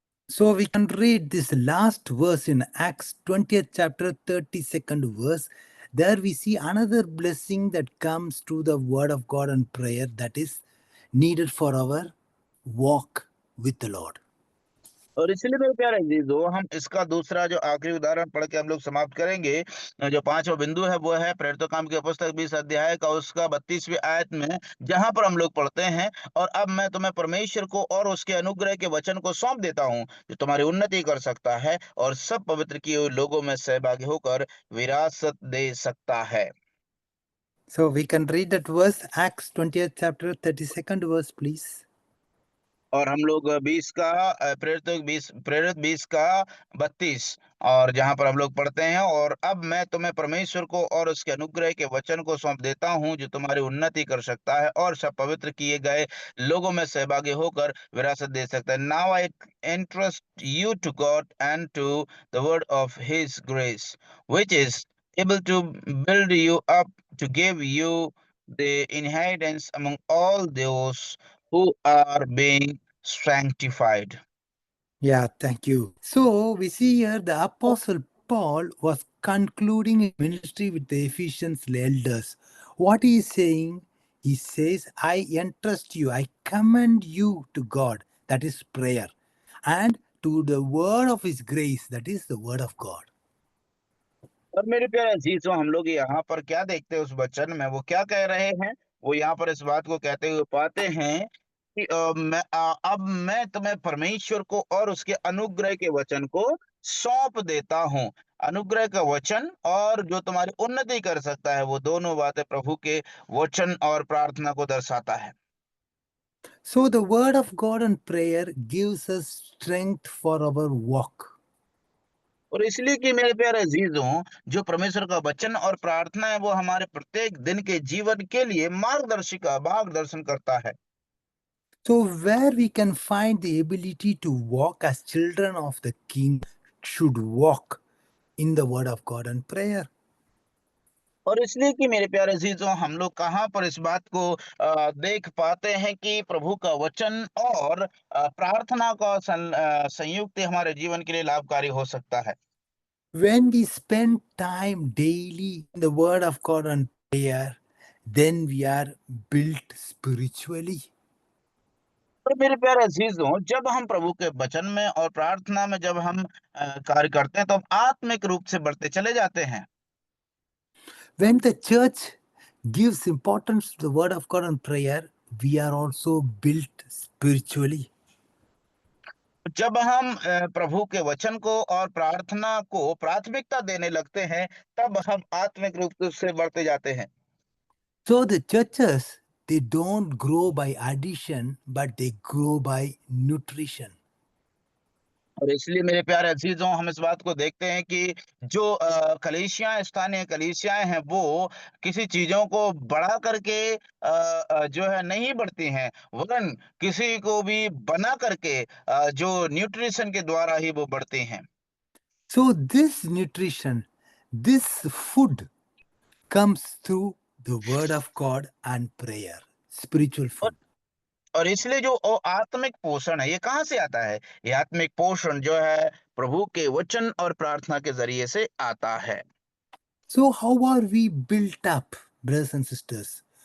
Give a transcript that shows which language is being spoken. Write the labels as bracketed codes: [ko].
[en] So we can read this last verse in Acts 20th chapter 32nd verse. There we see another blessing that comes through the word of God and prayer that is needed for our walk with the Lord. [hi] और इसलिए मेरे प्यारे अजीजों, हम इसका दूसरा जो आखिरी उदाहरण पढ़ के हम लोग समाप्त करेंगे। जो पांचवा बिंदु है वो है प्रेरितों काम की पुस्तक 20 अध्याय का उसका 32वीं आयत में, जहां पर हम लोग पढ़ते हैं, और अब मैं तुम्हें परमेश्वर को और उसके अनुग्रह के वचन को सौंप देता हूं, जो तुम्हारी उन्नति कर सकता है और सब पवित्र किए हुए लोगों में सहभागी होकर विरासत दे सकता है। [en] So we can read that verse, Acts 20th chapter 32nd verse, please. [hi] और हम लोग 20 का प्रेरित 20 का 32, और जहां पर हम लोग पढ़ते हैं, और अब मैं तुम्हें परमेश्वर को और उसके अनुग्रह के वचन को सौंप देता हूं, जो तुम्हारी उन्नति कर सकता है और सब पवित्र किए गए लोगों में सहभागी होकर विरासत दे सकता है। [en] Now I entrust you to God and to the word of his grace, which is able to build you up to give you the inheritance among all those who are being sanctified. Yeah, thank you. So we see here the Apostle Paul was concluding his ministry with the Ephesians elders. What he is saying, he says, I entrust you, I commend you to God, that is prayer, and to the word of his grace, that is the word of God. [hi] और मेरे प्यारे अजीजों, हम लोग यहाँ पर क्या देखते हैं उस वचन में, वो क्या कह रहे हैं? वो यहाँ पर इस बात को कहते हुए पाते हैं कि अब मैं तुम्हें परमेश्वर को और उसके अनुग्रह के वचन को सौंप देता हूँ। अनुग्रह का वचन और जो तुम्हारी उन्नति कर सकता है, वो दोनों बातें प्रभु के वचन और प्रार्थना को दर्शाता है। [en] So the word of God and prayer gives us strength for our walk. [hi] और इसलिए कि मेरे प्यारे अजीजों, जो परमेश्वर का वचन और प्रार्थना है, वो हमारे प्रत्येक दिन के जीवन के लिए मार्गदर्शन करता है। [en] So where we can find the ability to walk as children of the King should walk in the word of God and prayer. [hi] और इसलिए कि मेरे प्यारे अजीजों, हम लोग कहाँ पर इस बात को देख पाते हैं कि प्रभु का वचन और प्रार्थना का संयुक्त हमारे जीवन के लिए लाभकारी हो सकता है। [en] When we spend time daily in the word of God and prayer, then we are built spiritually. [hi] तो मेरे प्यारे अजीजों, जब हम प्रभु के वचन में और प्रार्थना में जब हम कार्य करते हैं, तो हम आत्मिक रूप से बढ़ते चले जाते हैं। [en] When the church gives importance to the word of God and prayer, we are also built spiritually. [hi] जब हम प्रभु के वचन को और प्रार्थना को प्राथमिकता देने लगते हैं, तब हम आत्मिक रूप से बढ़ते जाते हैं। [en] So the churches, they don't grow by addition, but they grow by nutrition. [hi] और इसलिए मेरे प्यारे अजीजों, हम इस बात को देखते हैं कि जो स्थानीय कलीसियाएं हैं, वो किसी चीजों को बढ़ा करके जो है नहीं बढ़ती हैं, वरन किसी को भी बना करके जो न्यूट्रिशन के द्वारा ही वो बढ़ती हैं। [en] So this nutrition, this food comes through the word of God and prayer, spiritual [hi] और [en] food. [hi] और इसलिए जो आत्मिक पोषण है, ये कहाँ से आता है? ये आत्मिक पोषण जो है प्रभु के वचन और प्रार्थना के जरिए से आता है। [en] So how are we built up, brothers and sisters?